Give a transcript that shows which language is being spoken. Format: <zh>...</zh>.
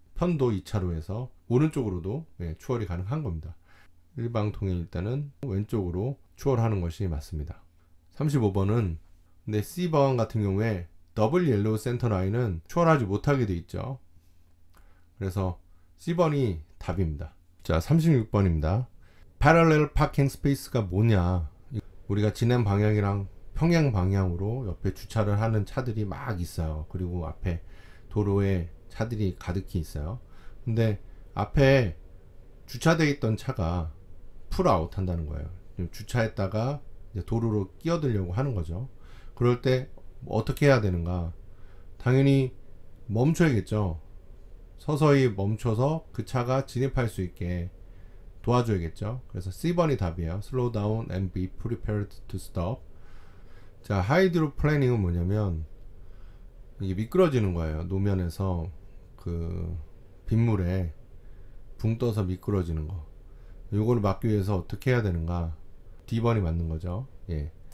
<ko>편도 2차로에서 오른쪽으로도 추월이 가능한 겁니다. 일방통행 일단은 왼쪽으로 추월하는 것이 맞습니다. 35번은 근데 C번 같은 경우에 더블 옐로우 센터 라인은 추월하지 못하게 돼 있죠. 그래서 C번이 답입니다. 자, 36번입니다. Parallel Parking Space가 뭐냐? 우리가 진행 방향이랑 평행 방향으로 옆에 주차를 하는 차들이 막 있어요. 그리고 앞에 도로에 차들이 가득히 있어요. 근데 앞에 주차되어 있던 차가 풀아웃 한다는 거예요. 주차했다가 이제 도로로 끼어들려고 하는 거죠. 그럴 때 어떻게 해야 되는가? 당연히 멈춰야겠죠. 서서히 멈춰서 그 차가 진입할 수 있게 도와줘야겠죠. 그래서 C번이 답이에요.</ko> <en>Slow down and be prepared to stop.</en> <ko>자, 하이드로 플래닝은 뭐냐면 이게 미끄러지는 거예요. 노면에서 그 빗물에 붕 떠서 미끄러지는 거. 요거를 막기 위해서 어떻게 해야 되는가? D번이 맞는 거죠. 예.</ko>